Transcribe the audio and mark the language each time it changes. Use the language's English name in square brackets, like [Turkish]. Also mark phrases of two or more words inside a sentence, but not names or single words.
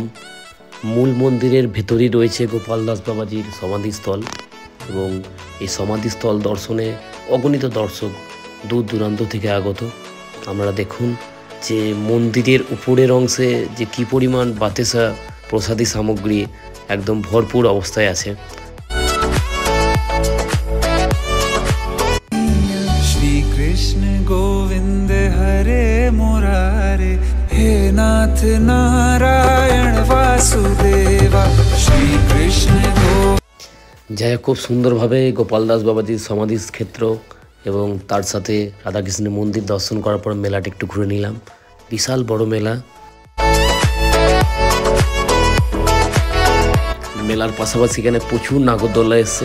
[Bangla] মূল মন্দিরের ভেতরেই রয়েছে গোপাল দাস বাবাজির সমাধিস্থল, এবং এই সমাধিস্থল দর্শনে অগণিত দর্শক দূর দূরান্ত থেকে আগত। আপনারা দেখুন যে মন্দিরের উপরের অংশে যে কী পরিমাণ বাতেসা প্রসাদী সামগ্রী একদম ভরপুর অবস্থায় আছে। [Sanskrit] कृष्ण गोविंद हरे मुरारे हे नाथ नारायण वासुदेवा श्री कृष्ण गो। [Bangla] যাই হোক, খুব সুন্দরভাবে গোপাল দাস বাবাজির সমাধি ক্ষেত্র এবং তার সাথে রাধাকৃষ্ণের মন্দির দর্শন করার পর মেলাটা একটু ঘুরে নিলাম। বিশাল বড় মেলা। মেলার পাশাপাশি এখানে প্রচুর নাগরদোল্লা এসছে।